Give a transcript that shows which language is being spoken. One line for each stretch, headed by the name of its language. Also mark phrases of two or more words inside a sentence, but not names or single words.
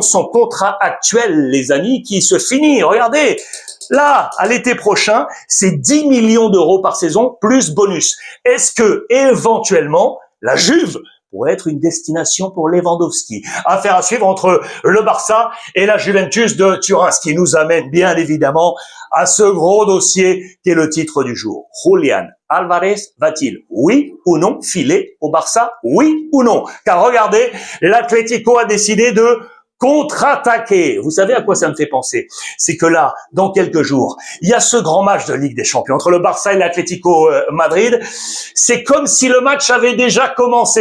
French: Son contrat actuel, les amis, qui se finit, regardez, là, à l'été prochain, c'est 10 millions d'euros par saison, plus bonus. Est-ce que, éventuellement, la Juve pourrait être une destination pour Lewandowski? Affaire à suivre entre le Barça et la Juventus de Turin, ce qui nous amène bien évidemment à ce gros dossier qui est le titre du jour. Julián Álvarez va-t-il, oui ou non, filer au Barça? Oui ou non? Car regardez, l'Atlético a décidé de contre-attaquer. Vous savez à quoi ça me fait penser? C'est que là, dans quelques jours, il y a ce grand match de Ligue des Champions entre le Barça et l'Atlético Madrid. C'est comme si le match avait déjà commencé.